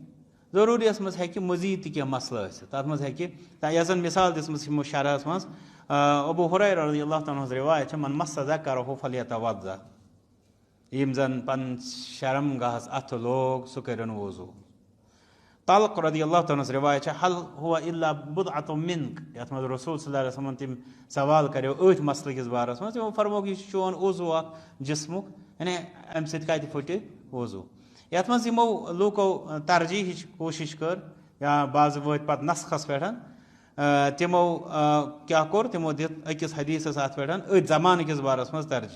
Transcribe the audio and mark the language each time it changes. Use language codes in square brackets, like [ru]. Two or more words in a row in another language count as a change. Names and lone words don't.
[ks] ضروٗریَس منٛز ہیٚکہِ مٔزیٖد تہِ کینٛہہ مسلہٕ ٲسِتھ. تتھ منٛز ہیٚکہِ یۄس زن مثال دِژمٕژ یِمو شرحس منٛز ابوٗ ہُریرہ [ar] رضی اللہ تعالیٰ [ks] ہٕنٛز رِوایت چھِ [ar] من مَسَ ذَکَرَہُ فَلْیَتَوَضَّأ. [ks] ییٚمۍ زن پنُن شرم گاہس اَتھٕ لوگ سُہ کٔرِنۍ وضوٗ. طلق [ar] رضی اللہ تعالیٰ [ks] ہٕنٛز رِوایت چھِ [ar] حل ہُوَ اِلّا بُضعۃ مِنک. [ks] یتھ منٛز رسول [ar] صلی اللہ علیہ وسلمن [ks] تِم سوال کریو أتھۍ مسلہٕ کِس بارس منٛز. تِمو فرمووُکھ یہِ چھُ چون عضوٗ اکھ جسمُک یعنی امہِ سۭتۍ کتہِ پھٕٹہِ وضوٗ. یتھ منٛز یِمو لوٗکو ترجیحٕچ کوٗشش کٔر یا بعض وٲتۍ پتہٕ نسخس پٮ۪ٹھ تِمو کیٛاہ کوٚر تِمو دِتھ أکِس حدیثس اتھ پٮ۪ٹھ أتھۍ زمانہٕ کِس بارس منٛز ترجیح.